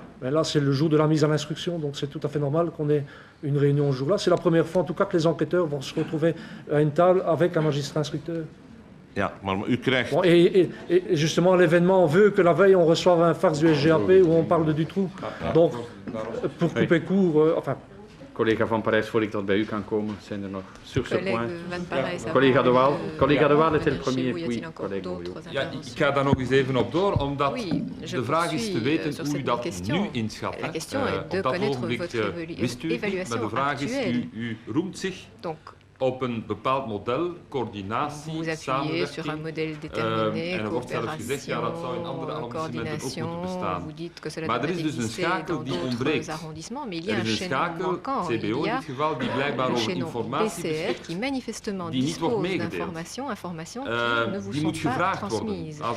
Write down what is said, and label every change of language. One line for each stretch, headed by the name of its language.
French: Ben là, c'est le jour de la mise à l'instruction, donc c'est tout à fait normal qu'on ait une réunion ce jour-là. C'est la première fois, en tout cas, que les enquêteurs vont se retrouver à une table avec un magistrat instructeur.
Dutch: Ja, maar u krijgt...
French: Bon, et justement, l'événement veut que la veille, on reçoive un fax du SGAP où on parle de Dutroux. Donc, pour couper court...
Dutch: Collega Van Parijs, voor ik dat bij u kan komen, zijn er nog
French: sur ce point.
Dutch: Collega De Waal.
French: Collega De Waal était le premier. Oui, collega.
Dutch: Ja, ik ga daar nog eens even op door, omdat de vraag is te weten hoe u dat nu inschat. Op dat ogenblik wist u het niet, maar de vraag is, u roemt zich op een bepaald model, coördinatie,
French: vous appuyez sur un modèle déterminé, coopération, coordination, vous dites que cela doit exister dans d'autres arrondissements, mais il y a un chaînon manquant, il y a le chaînon BCR qui manifestement dispose d'informations, informations qui ne vous sont pas transmises.